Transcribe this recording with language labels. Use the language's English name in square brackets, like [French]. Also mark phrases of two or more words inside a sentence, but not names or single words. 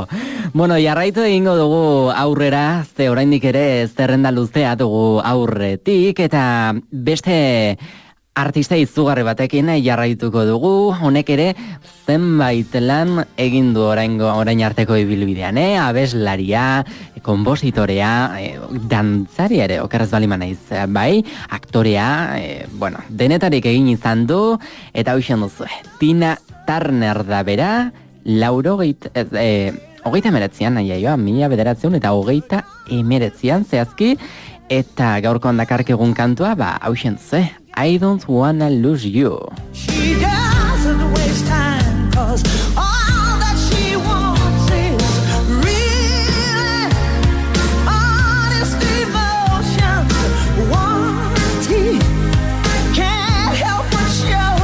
[Basque] Bueno, jarraitu egingo dugu aurrera, ze oraindik ere zerrenda luzea dugu aurretik, eta beste artista izugarri batekin jarraituko dugu, honek ere zenbait lan egin du orain arteko ibilbidean, abeslaria, konpositorea, dantzaria ere, okerrez balima naiz, bai, aktorea, bueno, denetarik egin izan du, eta hoxen duzu, Tina Turner da bera, hogeita emeretzian, mila bederatzeun eta hogeita emeretzian zehazki, eta gaurkoan dakarkegun kantua, hausen duzu, [English] I don't wanna lose you. She doesn't waste time, 'cause all that she wants is really honest emotions. Warranty can't help but show.